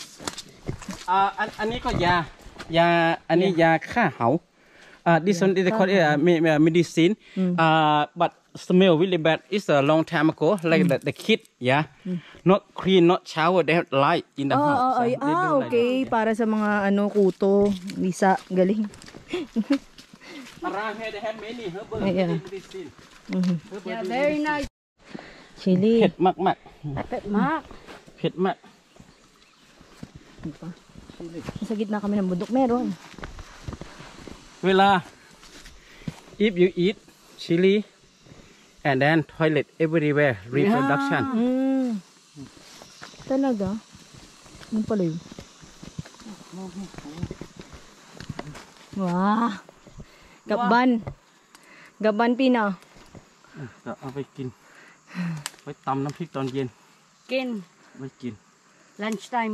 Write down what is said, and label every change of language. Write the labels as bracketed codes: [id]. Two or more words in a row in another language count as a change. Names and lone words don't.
[th] อันนี้ก็ยาอันนี้ยาฆ่าเหา [en] this one is called medicine but smell really bad it's a long time ago like the kid yeah not clean not shower they have light in the house so they do like Okay. [tl] Para sa mga kuto, wisa, galing. [en] that. Around here they have many herbal Yeah. medicine Yeah, very nice. Chili. [th] เผ็ดมาก เผ็ดมาก. ๆเผ็ดมาก [tl] Ano pa? Sa gitna kami ng bundok. Meron. [en] เวลา if you eat chili and then toilet everywhere reproduction. Talaga? Ano pala yun? Wow. Gaban. Gaban Pina. [th] จะเอาไปกินไว้ตำน้ำพริกตอนเย็น Kin. ไว้กิน [en] Lunchtime.